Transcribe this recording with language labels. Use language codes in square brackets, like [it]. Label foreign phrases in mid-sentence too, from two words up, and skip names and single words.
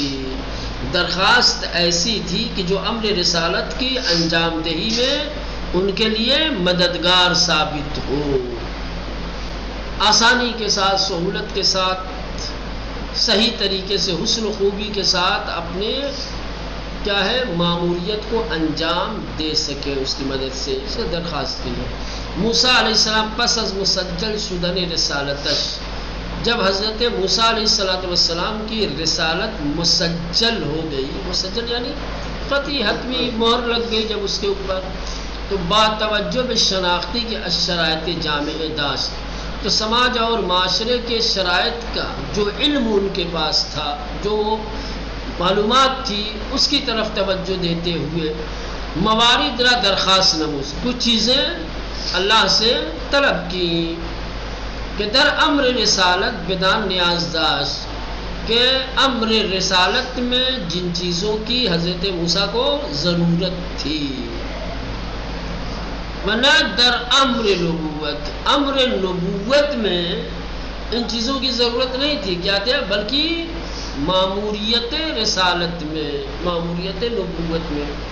[ur] درخواست ایسی تھی کہ جو امر رسالت کی انجام دہی میں ان کے لیے مددگار ثابت ہو، آسانی کے ساتھ، سہولت کے ساتھ، صحیح طریقے سے، حسن و خوبی کے ساتھ اپنے کیا ہے ماموریت کو انجام دے سکے، اس کی مدد سے اس نے درخواست کی ہے۔ [fa] موسیٰ [ar] علیہ السلام [fa] پس از مسجل شدن رسالتش، [ur] جب حضرت موسیٰ [ar] علیہ السلام [ur] کی رسالت مسجل ہو گئی، مسجل یعنی قطعی حتمی مہر لگ گئی جب اس کے اوپر، تو [fa] با توجہ به شناختی کے الشرائط جامع داشت، [ur] تو سماج اور معاشرے کے شرائط کا جو علم ان کے پاس تھا، جو معلومات تھی، اس کی طرف توجہ دیتے ہوئے [fa] موارد را درخواست نمود، [ur] کچھ چیزیں اللہ سے طلب کی کہ [fa] در امر رسالت بدان نیاز داشت، [ur] کہ امر رسالت میں جن چیزوں کی حضرت موسیٰ کو ضرورت تھی، ورنہ [fa] در امر نبوت، [ur] امر نبوت میں ان چیزوں کی ضرورت نہیں تھی، کیا تھا، بلکہ ماموریت رسالت میں، ماموریت نبوت میں۔